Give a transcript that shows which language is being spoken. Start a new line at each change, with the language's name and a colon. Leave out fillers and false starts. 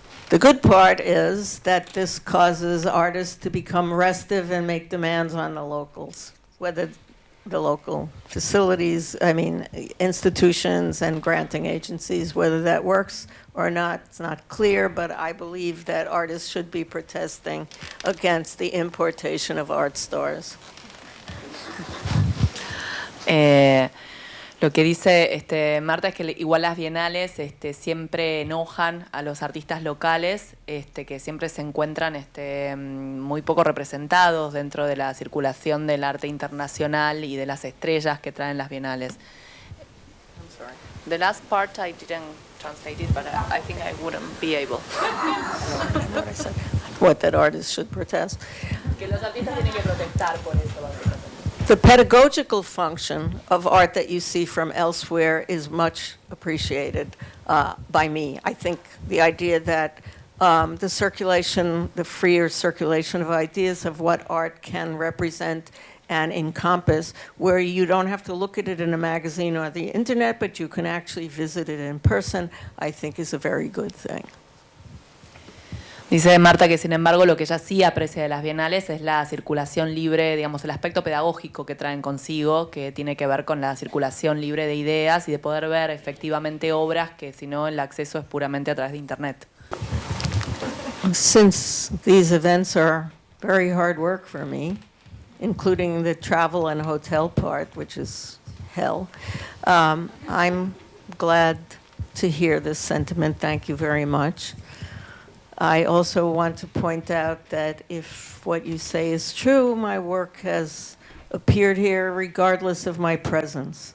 English: The good part is that this causes artists to become restive and make demands on the locals, whether the local facilities, institutions and granting agencies, whether that works or not, it's not clear, but I believe that artists should be protesting against the importation of art stars.
Spanish: Lo que dice Marta es que igual las bienales siempre enojan a los artistas locales, que siempre se encuentran muy poco representados dentro de la circulación del arte internacional y de las estrellas que traen las bienales.
English: I'm sorry. The last part I didn't translate it, but I think I wouldn't be able. What, that artists should protest?
Spanish: Que los artistas tienen que protestar por eso, básicamente.
English: The pedagogical function of art that you see from elsewhere is much appreciated by me. I think the idea that the freer circulation of ideas of what art can represent and encompass, where you don't have to look at it in a magazine or the internet, but you can actually visit it in person, I think is a very good thing.
Spanish: Dice Marta que, sin embargo, lo que ella sí aprecia de las bienales es la circulación libre, digamos, el aspecto pedagógico que traen consigo, que tiene que ver con la circulación libre de ideas y de poder ver efectivamente obras que, si no, el acceso es puramente a través de Internet.
English: Since these events are very hard work for me, including the travel and hotel part, which is hell, I'm glad to hear this sentiment. Thank you very much. I also want to point out that if what you say is true, my work has appeared here regardless of my presence.